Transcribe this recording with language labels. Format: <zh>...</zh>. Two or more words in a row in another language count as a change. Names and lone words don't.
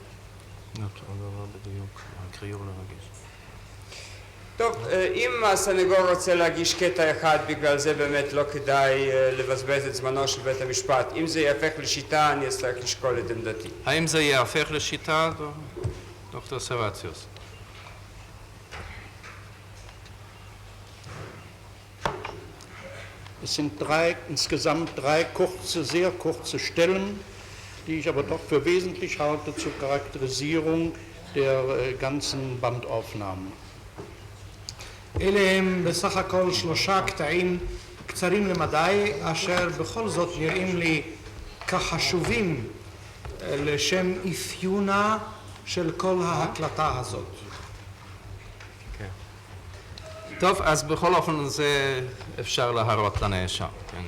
<he>טוב, אם הסנגור רוצה להגיש קטע אחד, בגלל זה באמת לא כדאי לבזבז את זמנו של בית המשפט. אם זה יהפך לשיטה, אני אצטרך לשקול את עמדתי. האם זה יהפך לשיטה, דוקטור סרבציוס?</he> <de>Es sind insgesamt drei sehr kurze Stellen, die ich aber doch für wesentlich halte zur Charakterisierung der ganzen Bandaufnahmen.</de> <he>אלה הם בסך הכל 3 קטעים קצרים למדי, אשר בכל זאת נראים לי כחשובים לשם אפיונה של כל ההקלטה הזאת. טוב, אז בכל אופן זה אפשר להראות לנאשם, כן?</he>